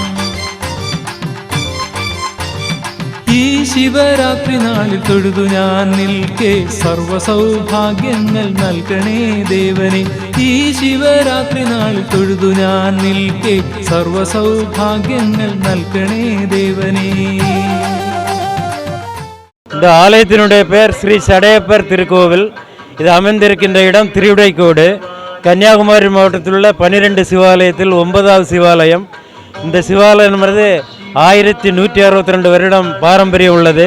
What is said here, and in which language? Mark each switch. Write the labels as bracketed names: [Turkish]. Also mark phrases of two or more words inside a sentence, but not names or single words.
[Malayalam] ഈ ശിവരാത്രി നാളിൽ തൊഴുതു ഞാൻ നിൽക്കെ സർവസൗഭാഗ്യങ്ങൾ നൽകണേ ദേവനെ. ഈ ശിവരാത്രി നാളിൽ തൊഴുതു ഞാൻ നിൽക്കെ സർവസൗഭാഗ്യങ്ങൾ നൽകണേ ദേവനെ. [Tamil] இந்த ஆலயத்தினுடைய பெயர் ஸ்ரீ சடையப்பர் திருக்கோவில். இது அமைந்திருக்கின்ற இடம் திருவிடைக்கோடு. கன்னியாகுமரி மாவட்டத்தில் உள்ள 12 சிவாலயத்தில் 9வது சிவாலயம். இந்த சிவாலயம் என்பது 1162 வருடம் பாரம்பரியம் உள்ளது.